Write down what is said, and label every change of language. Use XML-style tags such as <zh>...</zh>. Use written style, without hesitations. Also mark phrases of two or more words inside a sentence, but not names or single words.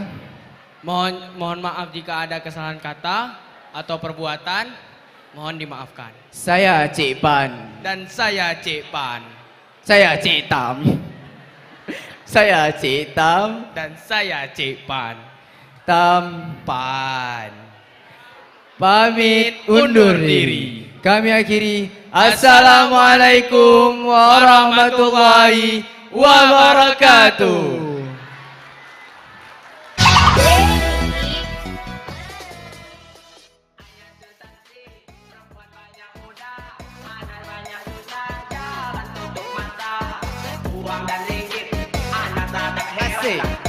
<id>Mohon maaf jika ada kesalahan kata atau perbuatan, mohon dimaafkan. Saya Cik Pan. Dan saya Cik Pan. Saya Cik Tam. Saya Cik Tam. Dan saya Cik Pan. Pan. Pamit undur diri. Kami akhiri.</id> <ar>السلام عليكم ورحمة الله وبركاته.</ar> <id>Asik.</id>